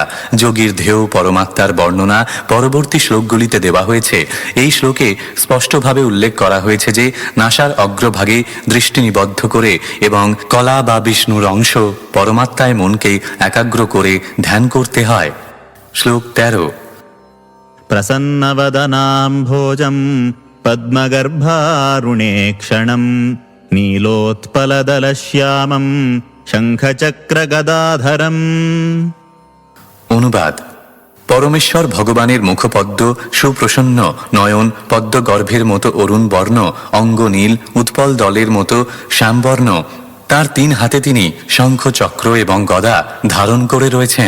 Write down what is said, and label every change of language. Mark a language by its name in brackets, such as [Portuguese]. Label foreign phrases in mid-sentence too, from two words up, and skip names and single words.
[Bangla] যোগীর ধ্যেয় পরমাত্মার বর্ণনা পরবর্তী শ্লোকগুলিতে দেওয়া হয়েছে। এই শ্লোকে স্পষ্টভাবে উল্লেখ করা হয়েছে যে নাসার অগ্রভাগে দৃষ্টি নিবদ্ধ করে এবং কলা বা বিষ্ণুর অংশ পরমাত্মায় মনকে একাগ্র করে ধ্যান করতে হয়। শ্লোক 13। [Sanskrit] प्रसन्नवदनाम्भोजं पद्मगर्भारुणेक्षणं नीलोत्पलदलश्यामं शङ्खचक्रगदाधरम्। [Bangla] অনুবাদ: পরমেশ্বর ভগবানের মুখপদ্ম সুপ্রসন্ন, নয়ন পদ্মগর্ভের মতো অরুণ বর্ণ, অঙ্গ নীল, উৎপল দলের মতো শ্যামবর্ণ। তার 3 হাতে তিনি শঙ্খ, চক্র এবং গদা ধারণ করে রয়েছেন।